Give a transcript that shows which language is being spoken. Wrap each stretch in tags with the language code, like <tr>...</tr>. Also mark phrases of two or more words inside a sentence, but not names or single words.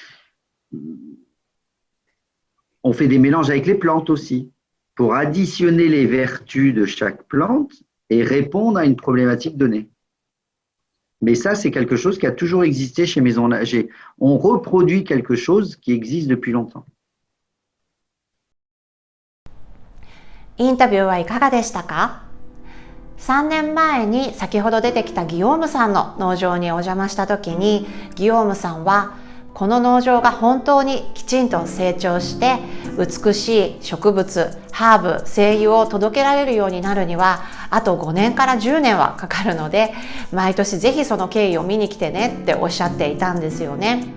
<fr>On fait des mélanges avec les plantes aussi pour additionner les vertus de chaque plante et répondre à une problématique donnée. Mais ça, c'est quelque chose qui a toujours existé chez Maison Laget. On reproduit quelque chose qui existe depuis longtemps.</fr> <ja>インタビューはいかがでしたか？3年前に先ほど出てきたギオームさんの農場にお邪魔した時に、ギオームさんはこの農場が本当にきちんと成長して美しい植物、ハーブ、精油を届けられるようになるにはあと5年から10年はかかるので、毎年ぜひその経緯を見に来てねっておっしゃっていたんですよね。</ja>